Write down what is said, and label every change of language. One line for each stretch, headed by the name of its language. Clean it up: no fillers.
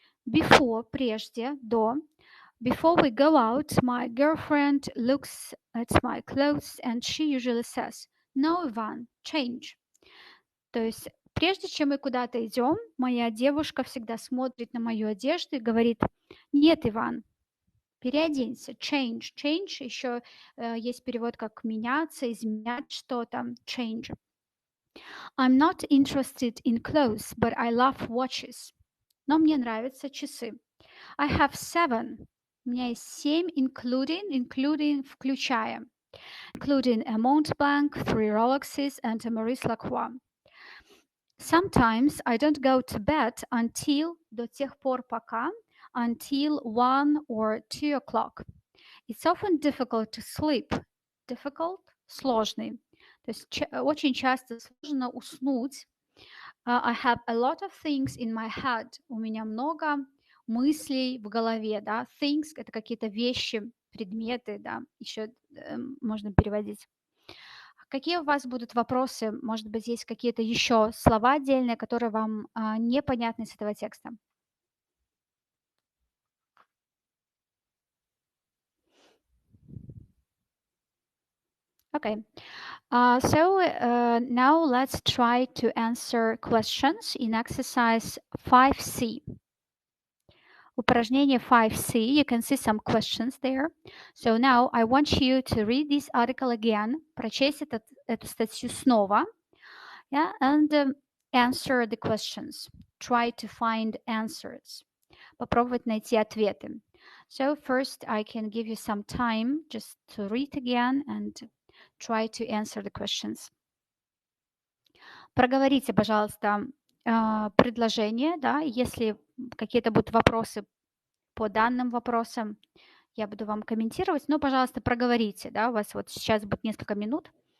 Russian: Before — прежде, до.
English: Before we go out, my girlfriend looks at my clothes and she usually says, "No, Ivan, change."
Russian: То есть прежде чем мы куда-то идем, моя девушка всегда смотрит на мою одежду и говорит: "Нет, Иван, переоденься, change". Change еще есть перевод как меняться, изменять что-то, change.
English: I'm not interested in clothes, but I love watches.
Russian: Но мне нравятся часы.
English: I have 7.
Russian: У меня есть 7, including, включая.
English: Including a Montblanc, 3 Rolexes and a Maurice Lacroix. Sometimes I don't go to bed until,
Russian: до тех пор пока,
English: until 1 or 2 o'clock. It's often difficult to sleep. Difficult – сложный.
Russian: То есть очень часто сложно уснуть.
English: I have a lot of things in my head.
Russian: У меня много мыслей в голове, да. Things – это какие-то вещи, предметы, да. Еще можно переводить. Какие у вас будут вопросы? Может быть, есть какие-то еще слова отдельные, которые вам непонятны с этого текста?
English: Okay. Now let's try to answer questions in exercise 5C. Упражнение 5C, you can see some questions there. So now I want you to read this article again,
Russian: прочесть эту статью снова,
English: yeah, and answer the questions. Try to find answers.
Russian: Попробовать найти ответы.
English: So first I can give you some time just to read again and try to answer the questions.
Russian: Проговорите, пожалуйста, предложение, да, если какие-то будут вопросы по данным вопросам, я буду вам комментировать, но, пожалуйста, проговорите, да, у вас вот сейчас будет несколько минут.